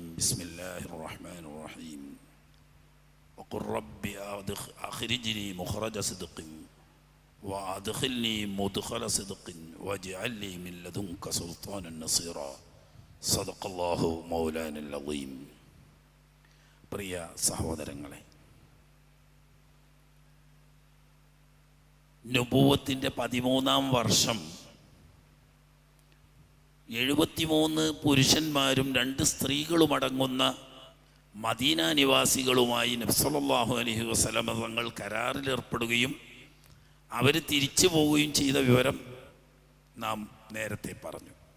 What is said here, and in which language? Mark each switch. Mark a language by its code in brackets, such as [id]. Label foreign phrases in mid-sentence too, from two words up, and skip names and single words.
[ar] بسم الله الرحمن الرحيم. وقل رب أخرجني مخرج صدق وأدخلني مدخل صدق واجعل لي من لدنك سلطانا نصيرا. صدق الله مولانا العظيم. [ml] പ്രിയ സഹോദരങ്ങളെ, നുബുവത്തിൻ്റെ 13-ാം വർഷം 73 പുരുഷന്മാരും 2 സ്ത്രീകളും അടങ്ങുന്ന മദീന നിവാസികളുമായി നബി [ar] صلى الله عليه وسلم [ml] തങ്ങൾ കരാറിലേർപ്പെടുകയും അവർ തിരിച്ചു പോവുകയും ചെയ്ത വിവരം നാം നേരത്തെ പറഞ്ഞു.